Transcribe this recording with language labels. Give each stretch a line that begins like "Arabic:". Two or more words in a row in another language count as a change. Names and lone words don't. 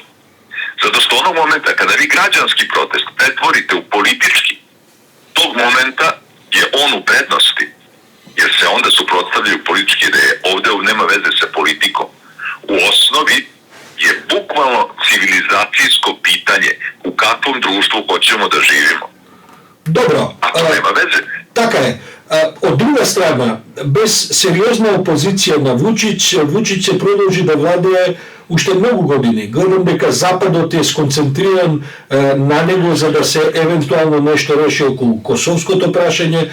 Serbian: Zato što onog momenta kada vi građanski protest pretvorite u politički, tog momenta je on u prednosti, jer se onda suprotstavljaju političke ideje. Ovde nema veze sa politikom. U osnovi je bukvalno civilizacijsko pitanje u kakvom društvu hoćemo da živimo. Dobro. A to nema veze.
Macedonian: Така е. Од друга страна, без сериозна опозиција на Вучиć се продолжи да владее уште многу години. Гледам дека Западот е сконцентриран на него за да се евентуално нешто реши околу косовското прашање.